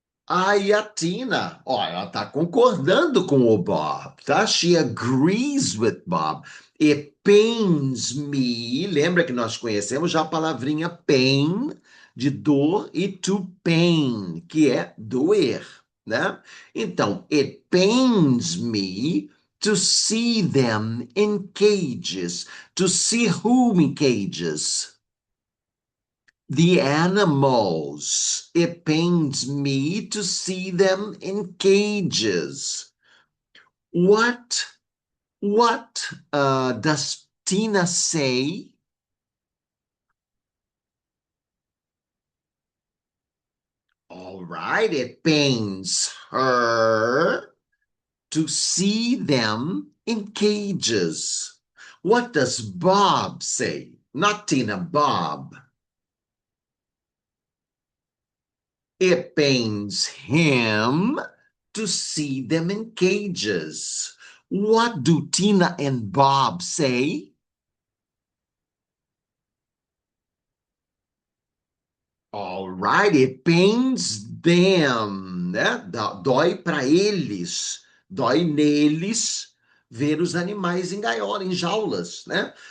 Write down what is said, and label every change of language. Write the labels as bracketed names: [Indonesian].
[Portuguese] Aí a Tina, ó, ela tá concordando com o Bob, tá? [English] She agrees with Bob. It pains me. [Portuguese] Lembra que nós conhecemos já a palavrinha pain, de dor, e to pain, que é doer, né? [English] Então, it pains me to see them in cages. To see whom in cages? The animals. It pains me to see them in cages. What does Tina say? All right, it pains her to see them in cages. What does Bob say? Not Tina, Bob. It pains him to see them in cages. What do Tina and Bob say? All right, it pains them, né? [Portuguese] Dói para eles, dói neles ver os animais em gaiola, em jaulas, né?